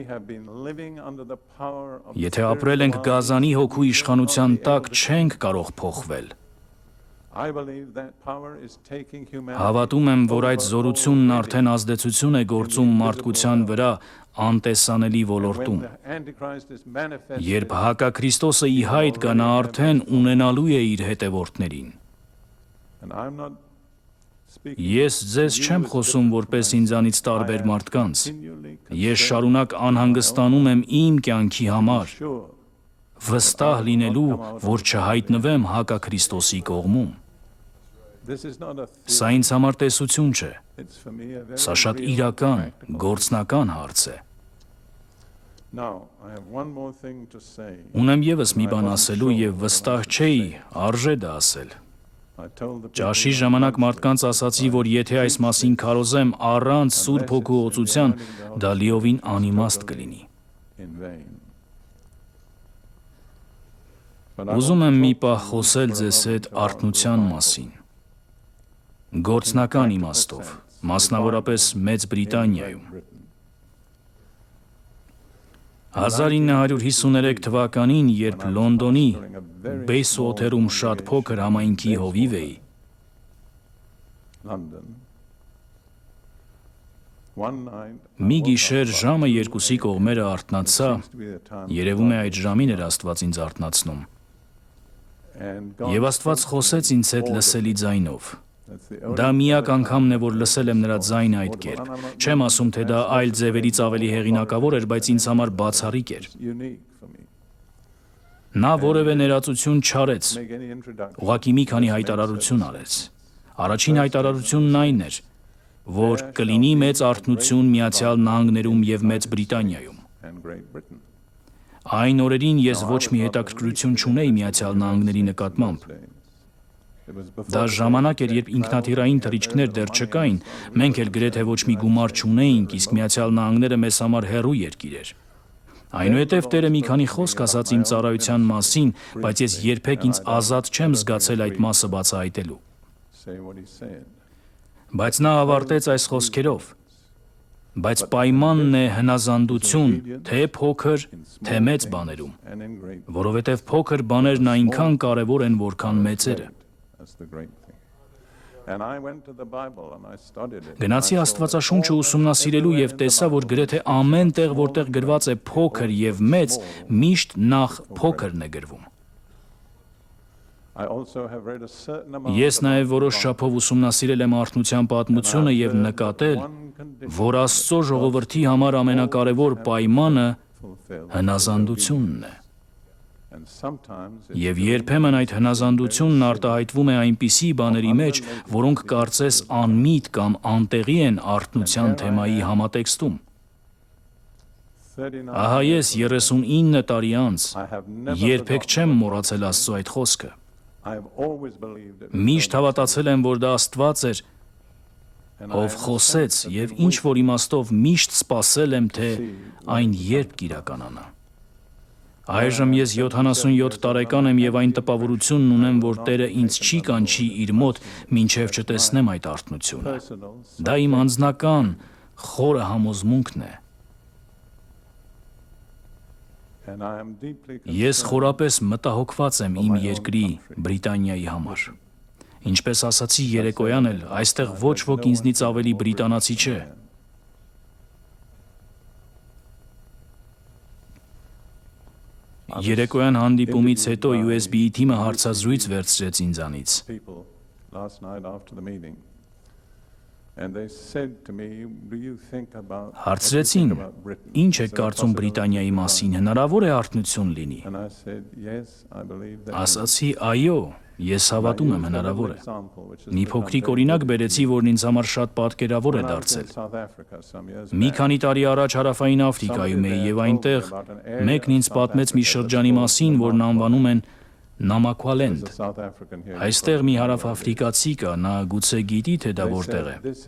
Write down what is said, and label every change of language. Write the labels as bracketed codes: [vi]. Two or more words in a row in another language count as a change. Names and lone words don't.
[hy] Եթե ապրել ենք գազանի հոգու իշխանության տակ, չենք կարող փոխվել։ Հավատում եմ, որ այդ զորությունն արդեն ազդեցություն է գործում մարդկության վրա, անտեսանելի ոլորտում։ [en] When the Antichrist is manifested, [hy] Երբ հակաքրիստոսը ի հայտ գա, նա արդեն ունենալու է իր հետևորդներին։ [en] and I'm not speaking [hy] Ես ձեզ չեմ խոսում որպես ինձանից տարբեր մարդկանց։ Ես շարունակ անհանգստանում եմ իմ կյանքի համար, [en] sure [hy] վստահ լինելու, որ չհայտնվեմ հակաքրիստոսի կողմում։ [en] this is not a theory, [hy] Սա ինձ համար տեսություն չէ, [en] it's for me a very [hy] սա շատ [en] real [hy] իրական, [en] practical. [hy] գործնական հարց է։ [en] Now, I have one more thing to say. [hy] Ունեմ եւս մի բան ասելու եւ վստահ չէի, արժե դա ասել։ [en] I told the people [hy] Ճաշի ժամանակ մարդկանց ասացի, որ եթե այս մասին քարոզեմ առանց Սուրբ Հոգու օծության, դա լիովին անիմաստ կլինի։ [en] in vain. [hy] Ուզում եմ մի պահ խոսել ձեզ հետ արթնության մասին։ Գործնական իմաստով, մասնավորապես Մեծ Բրիտանիայում։ 1953 թվականին, երբ Լոնդոնի Բեյսուոթերում շատ փոքր համայնքի հովիվ էի, [en] London. One night, [hy] մի գիշեր ժամը 2-ի կողմերը արթնացա, [en] to be the time, [hy] երևում է այդ ժամին էր Աստված ինձ արթնացնում, [en] and God, [hy] եւ Աստված խոսեց ինձ հետ լսելի ձայնով։ [en] that's the [hy] Դա միակ անգամն է, որ լսել եմ նրա ձայնը այդ կերպ։ Չեմ ասում, թե դա այլ ձևերից ավելի հեղինակավոր էր, բայց ինձ համար բացառիկ էր։ [en] unique for me. [hy] Նա որևէ ներածություն չարեց, [en] Make any introduction. [hy] ուղղակի մի քանի հայտարարություն արեց։ Առաջին հայտարարությունն այն էր, որ կլինի մեծ արթնություն Միացյալ Նահանգներում եւ Մեծ Բրիտանիայում։ [en] And Great Britain. [hy] Այն օրերին ես ոչ մի հետաքրքրություն չունեի Միացյալ Նահանգների նկատմամբ։ [en] It was before [hy] Դա ժամանակ էր, երբ ինքնաթիռային թռիչքներ դեռ չկային, մենք էլ գրեթե ոչ մի գումար չունեինք, իսկ Միացյալ Նահանգները մեզ համար հեռու երկիր էր։ Այնուհետև Տերը մի քանի խոսք ասաց իմ ծառայության մասին, բայց ես երբեք ինձ ազատ չեմ զգացել այդ մասը բացահայտելու։ [en] say what he said. [hy] Բայց նա ավարտեց այս խոսքերով. Բայց պայմանն է հնազանդություն, թե փոքր, թե մեծ բաներում, [en] And in great, [hy] որովհետև փոքր բաներն այնքան կարևոր են, որքան մեծերը։ [en] that's the great thing. And I went to the Bible and I studied it. [hy] Գնացի Աստվածաշունչը ուսումնասիրելու եւ տեսա, որ գրեթե ամեն տեղ, որտեղ գրված է փոքր եւ մեծ, միշտ նախ փոքրն է գրվում։ [en] I also have read a certain amount [hy] Ես [en] about [hy] նաեւ որոշ շափով ուսումնասիրել եմ արթնության պատմությունը եւ նկատել, [en] one condition [hy] որ Աստծո ժողովրդի համար ամենակարևոր պայմանը [en] fulfilled. [hy] հնազանդությունն է։ [en] And sometimes it's [hy] Եվ երբեմն այդ հնազանդությունն արտահայտվում է այնպիսի բաների մեջ, որոնք կարծես անմիտ կամ անտեղի են արթնության թեմայի համատեքստում։ 39 Ահա ես 39 տարի անց [en] I have never [hy] երբեք չեմ մոռացել Աստծո այդ խոսքը։ [en] I have always believed it. [hy] Միշտ հավատացել եմ, որ դա Աստված էր, [en] And I [hy] ով խոսեց, եւ ինչ որ իմաստով միշտ սպասել եմ, թե այն երբ կիրականանա։ Այժմ ես 77 տարեկան եմ եւ այն տպավորությունն ունեմ, որ Տերը ինձ չի կանչի իր մոտ, մինչեւ չտեսնեմ այդ արթնությունը։ [en] personal, [hy] Դա իմ անձնական խորը համոզմունքն է։ [en] and I am deeply [hy] Ես խորապես մտահոգված եմ իմ երկրի Բրիտանիայի համար։ Ինչպես ասացի երեկոյան էլ, այստեղ ոչ ոք ինձնից ավելի բրիտանացի չէ։ Երեկոյան հանդիպումից հետո USB-ի թիմը հարցազրույց վերցրեց ինձանից։ [en] people last night after the meeting. And they said to me, do you think about [hy] Հարցրեցին, ինչ եք կարծում Բրիտանիայի մասին, հնարավոր է արթնություն լինի։ [en] And I said, yes, I believe that. [hy] Ասացի, այո, ես հավատում եմ հնարավոր է։ Մի փոքրիկ օրինակ բերեցի, որն ինձ համար շատ պատկերավոր է դարձել։ Մի քանի տարի առաջ Հարավային Աֆրիկայում էի եւ այնտեղ մեկն ինձ պատմեց մի շրջանի մասին, որն անվանում են Նամակվալենդ։ Այստեղ մի հարավաֆրիկացի կա, նա գուցե գիտի, թե դա որտեղ է։